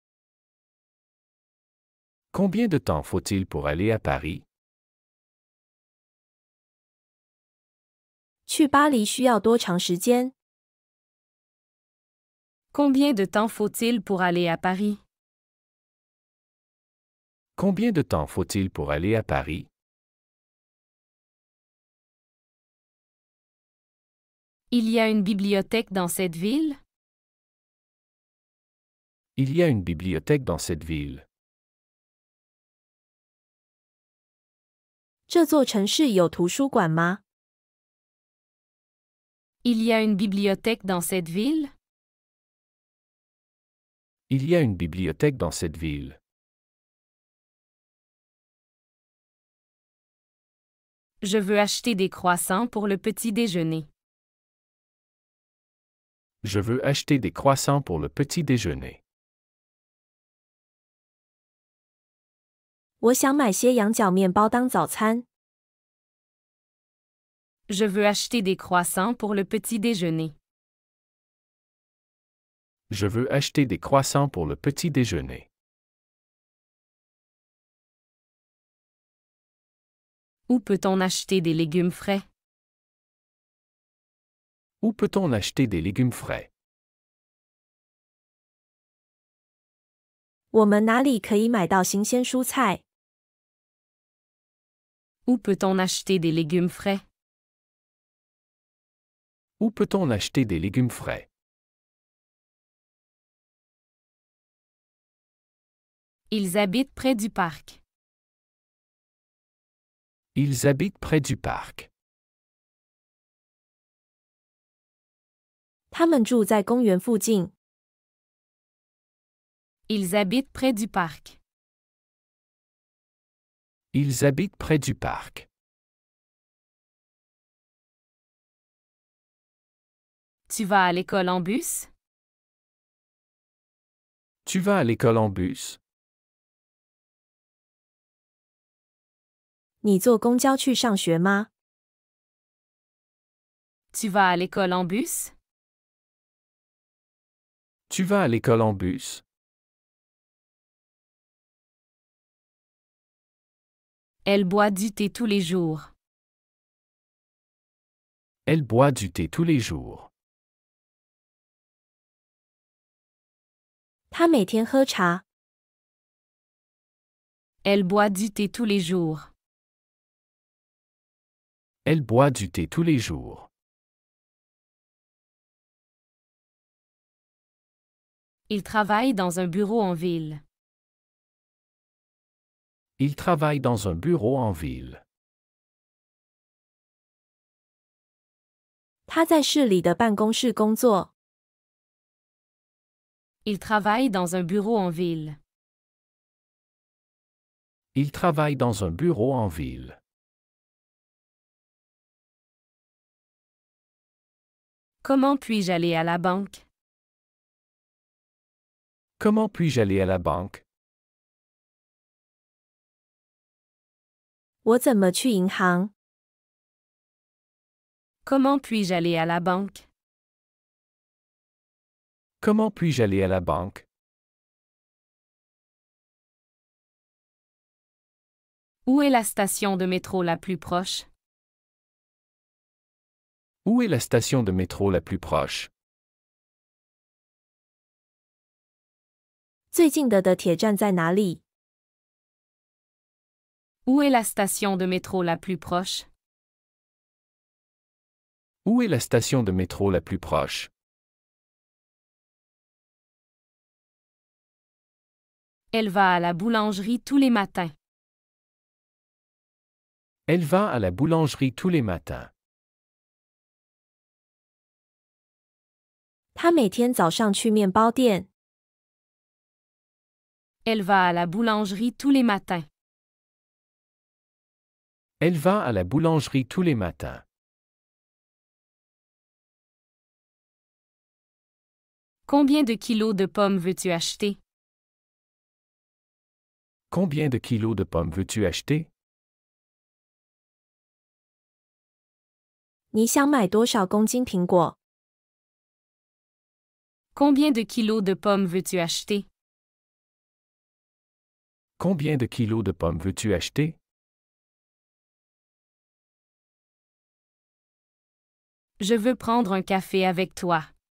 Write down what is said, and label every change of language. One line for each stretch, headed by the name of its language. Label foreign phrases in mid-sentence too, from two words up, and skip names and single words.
French: Combien de temps faut-il pour aller à Paris?
Chinese: 去巴黎需要多长时间？
French: Combien de temps faut-il pour aller à Paris? Combien de temps faut-il pour aller à Paris? Il y a une bibliothèque dans cette ville? Il y a une bibliothèque dans cette ville.
Chinese: 这座城市有图书馆吗？
French: Il y a une bibliothèque dans cette ville? Il y a une bibliothèque dans cette ville. Je veux acheter des croissants pour le petit déjeuner. Je veux acheter des croissants pour le petit déjeuner.
Chinese: 我想买些羊角面包当早餐。
French: Je veux acheter des croissants pour le petit déjeuner. Je veux acheter des croissants pour le petit déjeuner. Où peut-on acheter des légumes frais? Où peut-on acheter des légumes frais?
Chinese: 我们哪里可以买到新鲜蔬菜？
French: Où peut-on acheter des légumes frais? Où peut-on acheter des légumes frais? Ils habitent près du parc. Ils habitent près du parc.
Chinese: 他们住在公园附近。
French: Ils habitent près du parc. Ils habitent près du parc. Tu vas à l'école en bus? Tu vas à l'école en bus?
Chinese: 你坐公交去上学吗？
French: Tu vas à l'école en bus? Tu vas à l'école en bus? Elle boit du thé tous les jours. Elle boit du thé tous les jours.
Chinese: 他每天喝茶。
French: Elle boit du thé tous les jours. Elle boit du thé tous les jours. Il travaille dans un bureau en ville. Il travaille dans un bureau en ville.
Chinese: 他在市里的办公室工作。
French: Il travaille dans un bureau en ville. Il travaille dans un bureau en ville. Comment puis-je aller à la banque? Comment puis-je aller à la banque?
Chinese: 我怎么去银行？
French: Comment puis-je aller à la banque? Comment puis-je aller à la banque? Où est la station de métro la plus proche? Où est la station de métro la plus proche?
Chinese: 最近的铁站在哪里？
French: Où est la station de métro la plus proche? Où est la station de métro la plus proche? Elle va à la boulangerie tous les matins. Elle va à la boulangerie tous les matins.
Chinese: 他每天早上去面包店。
French: Elle va à la boulangerie tous les matins. Elle va à la boulangerie tous les matins. Combien de kilos de pommes veux-tu acheter? Combien de kilos de pommes veux-tu acheter?
Chinese: 你想买多少公斤苹果？
French: Combien de kilos de pommes veux-tu acheter? Combien de kilos de pommes veux-tu acheter? Je veux prendre un café avec toi.